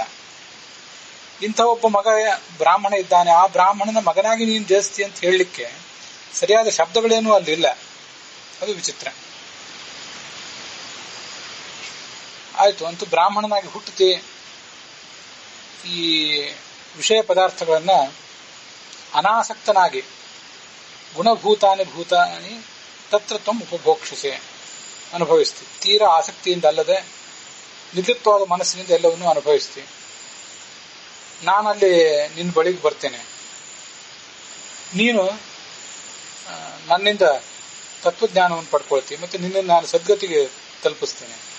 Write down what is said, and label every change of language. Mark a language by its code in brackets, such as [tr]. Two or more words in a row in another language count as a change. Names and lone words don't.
[kn] ಇಂಥ ಒಬ್ಬ ಮಗ ಬ್ರಾಹ್ಮಣ ಇದ್ದಾನೆ, ಆ ಬ್ರಾಹ್ಮಣನ ಮಗನಾಗಿ ನೀನು ಜಯಿಸ್ತಿ ಅಂತ ಹೇಳಲಿಕ್ಕೆ ಸರಿಯಾದ ಶಬ್ದಗಳೇನೂ ಅಲ್ಲಿಲ್ಲ. ಅದು ವಿಚಿತ್ರ. ಆಯ್ತು, ಅಂತೂ ಬ್ರಾಹ್ಮಣನಾಗಿ ಹುಟ್ಟುತ್ತಿ, ಈ ವಿಷಯ ಪದಾರ್ಥಗಳನ್ನ ಅನಾಸಕ್ತನಾಗಿ [sa] ಗುಣಭೂತಾನಿ ಭೂತಾನಿ ತತ್ರ ತ್ವಂ ಉಪಭೋಕ್ಷಸೆ [kn] ಅನುಭವಿಸ್ತಿ. ತೀರಾ ಆಸಕ್ತಿಯಿಂದ ಅಲ್ಲದೆ ನಿರ್ಲಿಪ್ತವಾದ ಮನಸ್ಸಿನಿಂದ ಎಲ್ಲವನ್ನೂ ಅನುಭವಿಸ್ತಿ. ನಾನಲ್ಲಿ ನಿನ್ನ ಬಳಿಗೆ ಬರ್ತೇನೆ, ನೀನು ನನ್ನಿಂದ ತತ್ವಜ್ಞಾನವನ್ನು ಪಡ್ಕೊಳ್ತೀನಿ, ಮತ್ತೆ ನಿನ್ನನ್ನು ನಾನು ಸದ್ಗತಿಗೆ ತಲುಪಿಸ್ತೇನೆ.